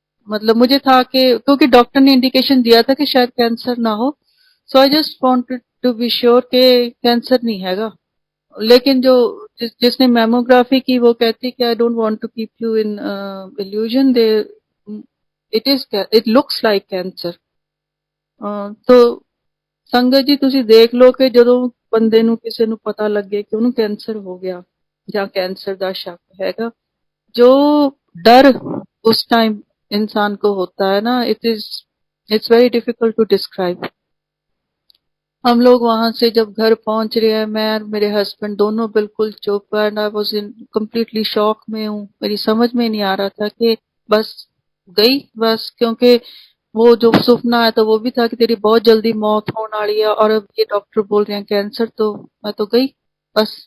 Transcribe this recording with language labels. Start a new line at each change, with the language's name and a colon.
Hindi: मतलब मुझे था कि क्योंकि डॉक्टर ने इंडिकेशन दिया था कि शायद कैंसर ना हो,
English: so I just wanted to be sure
Hindi: कि कैंसर नहीं हैगा। लेकिन जो जिसने मैमोग्राफी की वो कहती कि
English: I don't want to keep you in illusion, they it looks like cancer.
Punjabi: तो ਸੰਗਤ ਜੀ ਤੁਸੀਂ ਦੇਖ ਲਓ ਕਿ ਜਦੋਂ ਬੰਦੇ ਨੂੰ ਕਿਸੇ ਨੂੰ ਪਤਾ ਲੱਗੇ ਕਿ ਉਹਨੂੰ ਕੈਂਸਰ ਹੋ ਗਿਆ ਜਾਂ ਕੈਂਸਰ ਦਾ ਸ਼ੱਕ ਹੈਗਾ,
Hindi: जो डर उस टाइम इंसान को होता है ना,
English: It's very difficult to describe.
Hindi: हम लोग वहां से जब घर पहुंच रहे हैं, मैं और मेरे हस्बैंड दोनों बिल्कुल चुप,
English: and I was in completely shock
Hindi: में हूँ। मेरी समझ में नहीं आ रहा था कि बस गई बस, क्योंकि वो जो सुपना आया था वो भी था कि तेरी बहुत जल्दी मौत होने वाली है, और अब ये डॉक्टर बोल रहे हैं कैंसर, तो मैं तो गई बस।